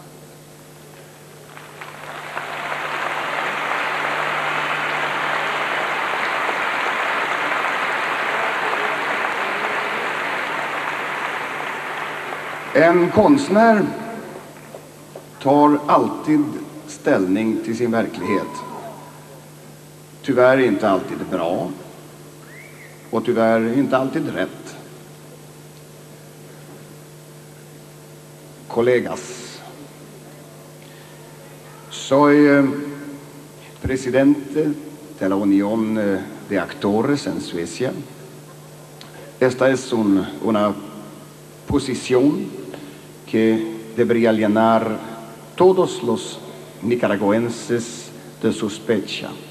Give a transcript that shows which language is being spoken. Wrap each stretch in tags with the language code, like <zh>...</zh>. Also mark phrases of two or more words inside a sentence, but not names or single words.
<sv>En konstnär tar alltid ställning till sin verklighet. Tyvärr inte alltid bra och tyvärr inte alltid rätt.</sv> <es>Colegas, soy presidente de la Unión de Actores en Suecia. Esta es una posición que debería llenar todos los nicaragüenses de sospecha.</es>